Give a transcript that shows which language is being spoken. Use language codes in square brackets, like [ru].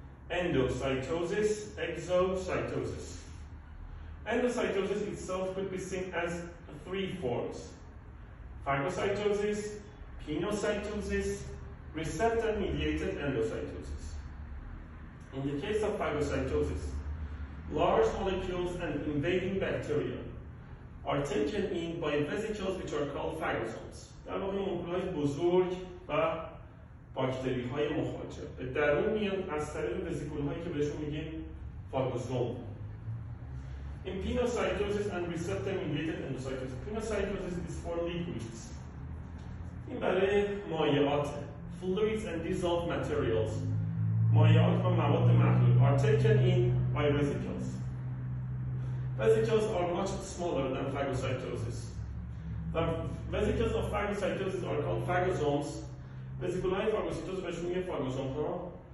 [en] Endocytosis, exocytosis. Endocytosis itself could be seen as three forms: phagocytosis, pinocytosis, receptor-mediated endocytosis. In the case of phagocytosis, large molecules and invading bacteria are taken in by vesicles which are called phagosomes. [fa] در واقع مولکول‌های بزرگ و باکتری‌های مخاطب به درون میان از طریق وزیکول‌هایی که بهشون میگیم فاگوسوم. [en] In pinocytosis and receptor-mediated endocytosis, pinocytosis is for liquids. [fa] این برای مایعات [en] fluids and dissolved materials [fa] مایعات و مواد محلول [en] are taken in by vesicles. Vesicles are much smaller than phagocytosis. The vesicles of phagocytosis are called phagosomes. [fa] Vesiculai phagocytosis بهشون میگه فاگوسوم ها.